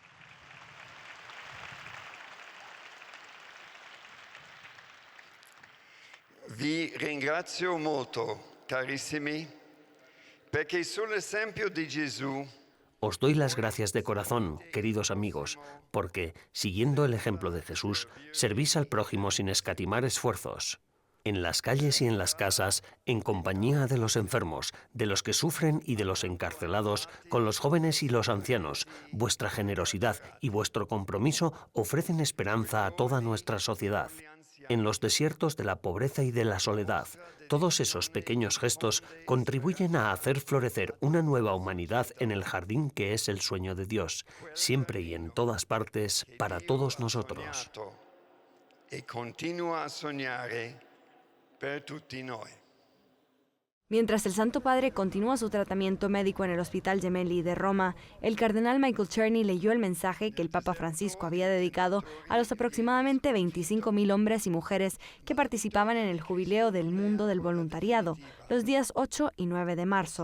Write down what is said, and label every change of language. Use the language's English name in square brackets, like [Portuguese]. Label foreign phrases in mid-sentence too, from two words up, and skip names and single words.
[Italian] Vi ringrazio molto, carissimi, perché sull'esempio di Gesù. [Spanish] Os doy las gracias de corazón, queridos amigos, porque, siguiendo el ejemplo de Jesús, servís al prójimo sin escatimar esfuerzos. En las calles y en las casas, en compañía de los enfermos, de los que sufren y de los encarcelados, con los jóvenes y los ancianos, vuestra generosidad y vuestro compromiso ofrecen esperanza a toda nuestra sociedad. En los desiertos de la pobreza y de la soledad, todos esos pequeños gestos contribuyen a hacer florecer una nueva humanidad en el jardín que es el sueño de Dios, siempre y en todas partes, para todos nosotros. [Italian] E continua a sognare per tutti noi. [Spanish] Mientras el Santo Padre continúa su tratamiento médico en el Hospital Gemelli de Roma, el cardenal Michael Czerny leyó el mensaje que el Papa Francisco había dedicado a los aproximadamente 25.000 hombres y mujeres que participaban en el Jubileo del Mundo del Voluntariado, los días 8 y 9 de marzo.